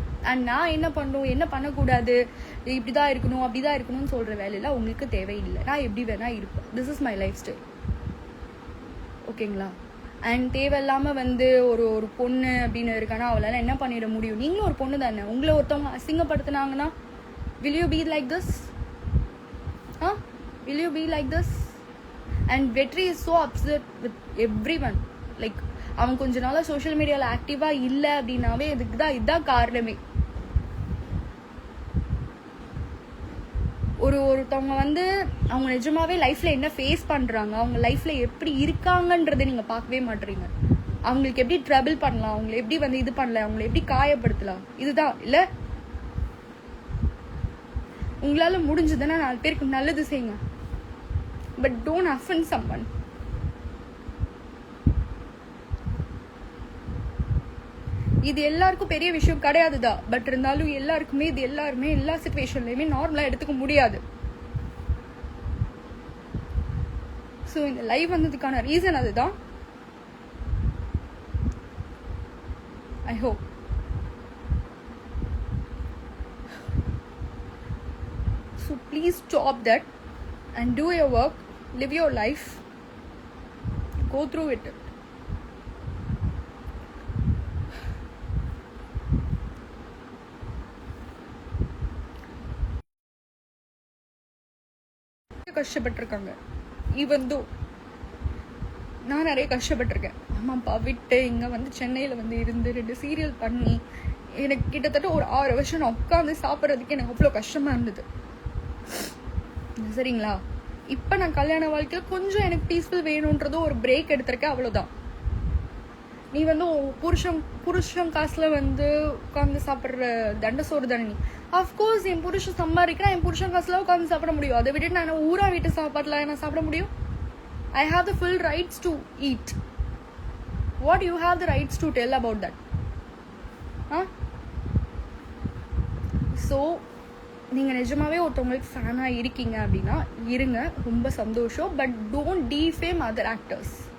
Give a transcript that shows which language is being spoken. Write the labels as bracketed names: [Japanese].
[Tamil] And நான் என்ன பண்ணணும், என்ன பண்ணக்கூடாது, இப்படிதான் இருக்கணும் அப்படிதான் இருக்கணும்னு சொல்கிற வேலையெல்லாம் உங்களுக்கு தேவையில்லை. நான் எப்படி வேணால் இருப்பேன். [English] This is my life style. [Tamil] ஓகேங்களா? அண்ட் தேவையில்லாமல் வந்து ஒரு ஒரு பொண்ணு அப்படின்னு இருக்கானா அவளால் என்ன பண்ணிட முடியும்? நீங்களும் ஒரு பொண்ணு தானே. உங்களை ஒருத்தவங்க அசிங்கப்படுத்தினாங்கன்னா [English] will you be like this? Will you be like this? And Vetri is so upset with every one. [Tamil] Like அவன் கொஞ்ச நாளாக சோஷியல் மீடியாவில் ஆக்டிவாக இல்லை அப்படின்னாவே இதுதான் காரணமே. ஒருத்தவங்க வந்து அவங்க நிஜமாவே லைஃப்ல என்ன ஃபேஸ் பண்றாங்க, அவங்க லைஃப்ல எப்படி இருக்காங்கன்றதை நீங்க பார்க்கவே மாட்டீங்க. அவங்களுக்கு எப்படி ட்ரபிள் பண்ணலாம், அவங்களை எப்படி வந்து இது பண்ணலாம், அவங்களை எப்படி காயப்படுத்தலாம், இதுதான் இல்ல. உங்களால முடிஞ்சதுன்னா 4 பேருக்கு நல்லது செய்யுங்க, [English] But don't offend someone. [Tamil] இது எல்லாருக்கும் பெரிய விஷயம் கிடையாதுதான், பட் இருந்தாலும் எல்லாருக்குமே இது எல்லாருமே எல்லா சிச்சுவேஷன்லயுமே நார்மலா எடுத்துக்க முடியாது. ஸோ இந்த லைவ் வந்ததுக்கான ரீசன் அதுதான். [English] I hope so please stop that and do your work, live your life, go through it. [Tamil] கஷ்டப்பட்டிருக்காங்க, even though நான் நிறைய கஷ்டப்பட்டிருக்கேன். அம்மா அப்பா விட்டு இங்கே வந்து சென்னையில் வந்து இருந்து 2 சீரியல் பண்ணி எனக்கு கிட்டத்தட்ட ஒரு 6 வருஷம் நான் உட்காந்து சாப்பிட்றதுக்கு எனக்கு அவ்வளோ கஷ்டமாக இருந்தது. சரிங்களா, இப்போ நான் கல்யாண வாழ்க்கையில் கொஞ்சம் எனக்கு பீஸ்ஃபுல் வேணுன்றதும் ஒரு பிரேக் எடுத்திருக்கேன், அவ்வளோதான். நீ வந்து புருஷன் காசுல வந்து உட்காந்து சாப்பிட்ற தண்ட சோறு தானே நீ. அஃப்கோர்ஸ் என் புருஷன் சம்பாதிக்கிறேன், என் புருஷன் காசுல உட்காந்து சாப்பிட முடியும். அதை விட்டு நான் ஊரா வீட்டு சாப்பாடுல என்ன சாப்பிட முடியும்? [English] I have the full rights to eat. What you have the rights to tell about that? [Tamil] So நீங்கள் நிஜமாவே ஒருத்தவங்களுக்கு ஃபேனாக இருக்கீங்க அப்படின்னா இருங்க, ரொம்ப சந்தோஷம். [English] But don't defame other actors.